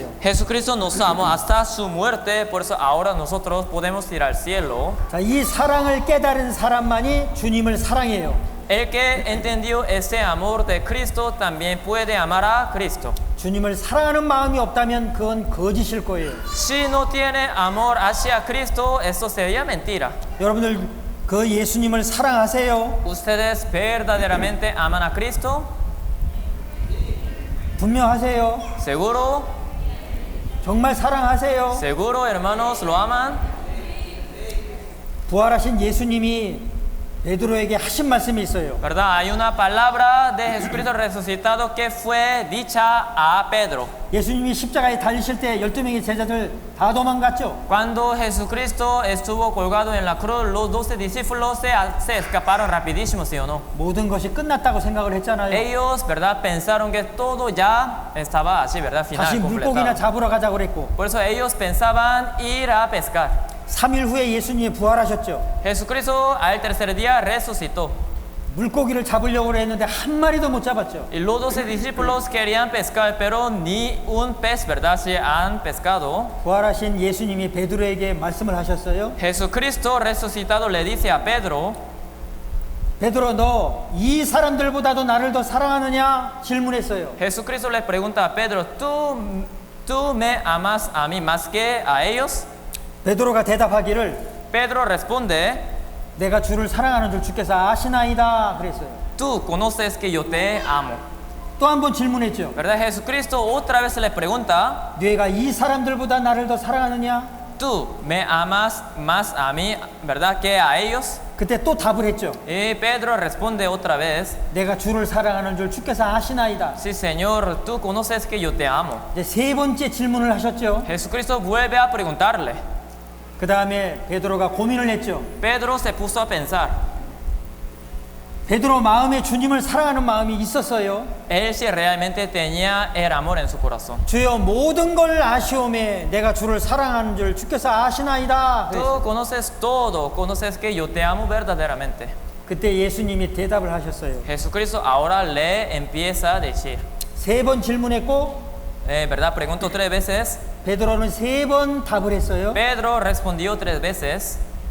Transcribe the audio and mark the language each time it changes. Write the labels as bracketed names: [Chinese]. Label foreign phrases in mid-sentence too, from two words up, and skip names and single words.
[Spanish] Jesucristo nos amó hasta su muerte, por eso ahora nosotros podemos ir al cielo. [Korean] 자, 이 사랑을 깨달은 사람만이 주님을 사랑해요. [Spanish] El que entendió ese amor de Cristo también puede amar a Cristo. [Korean] 주님을 사랑하는 마음이 없다면 그건 거짓일 거예요. [Spanish] Si no tiene amor hacia Cristo, eso sería mentira. [Korean] 여러분들 그 예수님을 사랑하세요? [Spanish] ¿Ustedes verdaderamente aman a Cristo? [Korean] 분명하세요? [Spanish] ¿Seguro? [Korean] 정말 사랑하세요? [Spanish] ¿Seguro, hermanos, lo aman? [Korean] 부활하신 예수님이 베드로에게 하신 말씀이 있어요. [Spanish] ¿Verdad? Hay una palabra de Jesucristo resucitado que fue dicha a Pedro. [Korean] 예수님이 십자가에 달리실 때 12명의 제자들 다 도망갔죠. [Spanish] Cuando Jesucristo estuvo colgado en la cruz, los 12 discípulos se escaparon rapidísimo, ¿sí o no? [Korean] 모든 것이 끝났다고 생각을 했잖아요. [Spanish] Ellos, ¿verdad? Pensaron que todo ya estaba así, ¿verdad? [Korean] 다시 [Spanish] Final, [Korean] 물고기나 [Spanish] completado. [Korean] 잡으러 가자고 그랬고, [Spanish] Por eso ellos pensaban ir a pescar. [Korean] 3일 후에 예수님이 부활하셨죠. [Spanish] Jesucristo al tercer día resucitó. [Korean] 물고기를 잡으려고 했는데 한 마리도 못 잡았죠. [Spanish] Y los 12 discípulos querían pescar, pero ni un pez, ¿verdad? Se han pescado. [Korean] 부활하신 예수님이 베드로에게 말씀을 하셨어요. [Spanish] Jesucristo resucitado le dice a Pedro, [Korean] 베드로, 너 이 사람들보다도 나를 더 사랑하느냐? 질문했어요. [Spanish] Jesucristo le pregunta a Pedro, ¿tú me amas a mí más que a ellos? [Korean] 베드로가 대답하기를 [Spanish] Pedro responde, [Korean] 내가 주를 사랑하는 줄 주께서 아시나이다 그랬어요. [Spanish] tú conoces que yo te amo. [Korean] 또 한 번 질문했죠. [Spanish] ¿Verdad? Jesucristo otra vez le pregunta, [Korean] 네가 이 사람들보다 나를 더 사랑하느냐? [Spanish] ¿tú me amas más a mí, verdad, que a ellos? [Korean] 그때 또 답을 했죠. [Spanish] Y Pedro responde otra vez, [Korean] 내가 주를 사랑하는 줄 주께서 아시나이다. [Spanish] sí, Señor, tú conoces que yo te amo. [Korean] 이제 세 번째 질문을 하셨죠. [Spanish] Jesucristo vuelve a preguntarle. [Korean] 그 다음에 베드로가 고민을 했죠. [Spanish] Pedro se puso a pensar. [Korean] 베드로 마음에 주님을 사랑하는 마음이 있었어요. [Spanish] Él si realmente tenía el amor en su corazón. [Korean] 주여 모든 걸 아시오매 내가 주를 사랑하는 줄 주께서 아시나이다. [Spanish] Tú conoces todo, conoces que yo te amo verdaderamente. [Korean] 그때 예수님이 대답을 하셨어요. [Spanish] Jesucristo ahora le empieza a decir, [Korean] 세 번 질문했고 [Spanish] ¿verdad? Preguntó 3 veces. [Korean] 베드로는 세 번 답을 했어요. [Spanish] Pedro respondió 3 veces.